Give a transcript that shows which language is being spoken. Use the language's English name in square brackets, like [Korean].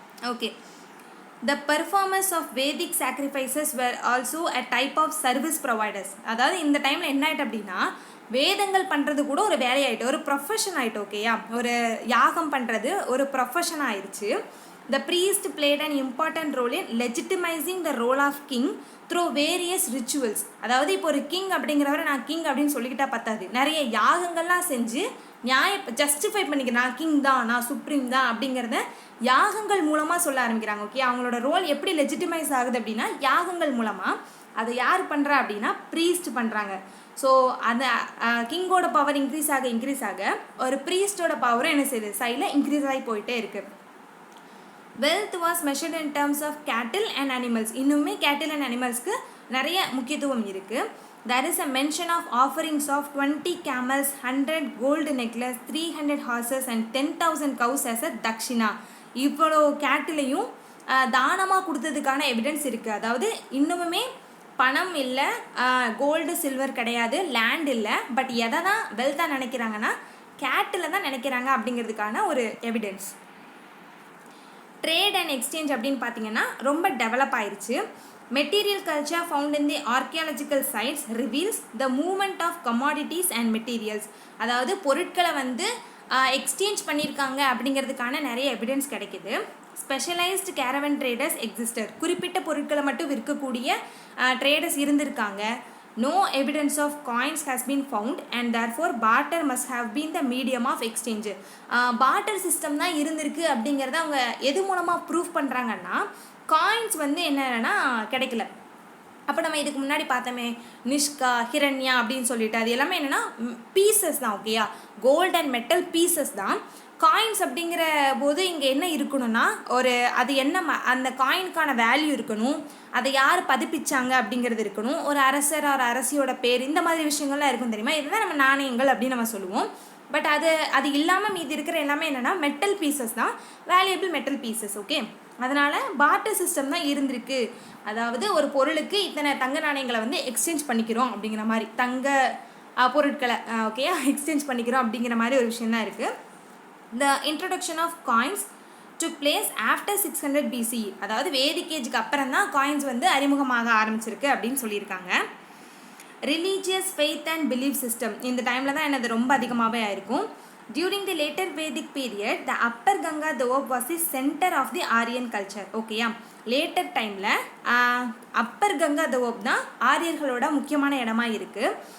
[English] Okay, the performance of Vedic sacrifices were also a type of service providers. [Tamil] அதாவது இந்த டைமில் என்ன ஆகிட்டு அப்படின்னா வேதங்கள் பண்ணுறது கூட ஒரு வேலையாயிட்டு, ஒரு ப்ரொஃபஷன் ஆகிட்டு. ஓகேயா, ஒரு யாகம் பண்ணுறது ஒரு ப்ரொஃபஷன் ஆயிடுச்சு. [English] The priest played an important role in legitimizing the role of king through various rituals. [Tamil] அதாவது இப்போ ஒரு கிங் அப்படிங்கிறவரை நான் கிங் அப்படின்னு சொல்லிக்கிட்டா பத்தாது, நிறைய யாகங்கள்லாம் செஞ்சு ஜஸ்டிஃபை பண்ணிக்கிறேன், நான் கிங் தான், நான் சுப்ரீம் தான் அப்படிங்கிறத யாகங்கள் மூலமாக சொல்ல ஆரம்பிக்கிறாங்க. ஓகே, அவங்களோட ரோல் எப்படி லெஜிட்டிமைஸ் ஆகுது அப்படின்னா யாகங்கள் மூலமாக. அதை யார் பண்ணுறா அப்படின்னா ப்ரீஸ்ட் பண்ணுறாங்க. ஸோ அந்த கிங்கோட பவர் இன்க்ரீஸ் ஆக ஒரு ப்ரீஸ்டோட பவரும் என்ன செய்யுது, சைடில் இன்க்ரீஸ் ஆகி போயிட்டே இருக்குது. [English] Wealth was measured in terms of cattle and animals. [Tamil] இன்னுமே கேட்டில் அண்ட் அனிமல்ஸ்க்கு நிறைய முக்கியத்துவம் இருக்குது. [English] there is a mention of offerings of 20 camels, 100 gold necklace, 300 horses and 10,000 cows as a dakshina. [Tamil] இவ்வளோ கேட்டிலையும் தானமாக கொடுத்ததுக்கான எவிடன்ஸ் இருக்குது. அதாவது இன்னுமே பணம் இல்லை, கோல்டு சில்வர் கிடையாது, லேண்ட் இல்லை, பட் எதை தான் வெல்த்தாக நினைக்கிறாங்கன்னா கேட்டில் தான் நினைக்கிறாங்க அப்படிங்கிறதுக்கான ஒரு எவிடன்ஸ். ட்ரேட் அண்ட் எக்ஸ்சேஞ்ச் அப்படின்னு பார்த்தீங்கன்னா ரொம்ப டெவலப் ஆயிடுச்சு. [English] Material culture found in the archaeological sites reveals the movement of commodities and materials. [Tamil] அதாவது பொருட்களை வந்து எக்ஸ்சேஞ்ச் பண்ணியிருக்காங்க அப்படிங்கிறதுக்கான நிறைய எவிடன்ஸ் கிடைக்கிது. [English] specialised caravan traders existed, [Tamil] குறிப்பிட்ட பொருட்களை மட்டும் விற்கக்கூடிய ட்ரேடர்ஸ் இருந்திருக்காங்க. [English] No evidence of coins has been found and therefore barter must have been the medium of exchange. [Tamil] barter system தான் இருந்திருக்கு அப்படிங்கிறத அவங்க எது மூலமாக ப்ரூவ் பண்ணுறாங்கன்னா காயின்ஸ் வந்து என்னன்னா கிடைக்கல. அப்போ நம்ம இதுக்கு முன்னாடி பார்த்தோமே நிஷ்கா, ஹிரண்யா அப்படின்னு சொல்லிட்டு அது எல்லாமே என்னென்னா பீசஸ் தான். ஓகேயா, கோல்ட் அண்ட் மெட்டல் பீசஸ் தான். காயின்ஸ் அப்படிங்கிற போது இங்கே என்ன இருக்கணும்னா ஒரு அது என்ன அந்த காயினுக்கான வேல்யூ இருக்கணும், அதை யார் பதிப்பிச்சாங்க அப்படிங்கிறது இருக்கணும், ஒரு அரசர் ஒரு அரசியோட பேர், இந்த மாதிரி விஷயங்கள்லாம் இருக்கும் தெரியுமா. இதுதான் நம்ம நாணயங்கள் அப்படின்னு நம்ம சொல்லுவோம். பட் அது இல்லாமல் மீதி இருக்கிற எல்லாமே என்னென்னா மெட்டல் பீசஸ் தான், வேல்யூபிள் மெட்டல் பீசஸ். ஓகே, அதனால் பார்ட்டர் சிஸ்டம் தான் இருந்திருக்கு. அதாவது ஒரு பொருளுக்கு இத்தனை தங்க நாணயங்களை வந்து எக்ஸ்சேஞ்ச் பண்ணிக்கிறோம் அப்படிங்கிற மாதிரி, தங்க பொருட்களை ஓகே எக்ஸ்சேஞ்ச் பண்ணிக்கிறோம் அப்படிங்கிற மாதிரி ஒரு விஷயம் தான் இருக்குது. [English] The introduction of coins took place after 600 BCE. [Tamil] அதாவது வேதிக் ஏஜுக்கு அப்புறம் தான் காயின்ஸ் வந்து அறிமுகமாக ஆரம்பிச்சிருக்கு அப்படின்னு சொல்லியிருக்காங்க. Religious faith and belief system இந்த டைமில் தான் என்னது ரொம்ப அதிகமாகவே ஆயிருக்கும். [English] During the later Vedic period the upper Ganga Doab was the centre of the Aryan culture. [Tamil] ஓகேயா, லேட்டர் டைமில் அப்பர் கங்கா தோப் தான் ஆரியர்களோட முக்கியமான இடமா இருக்குது.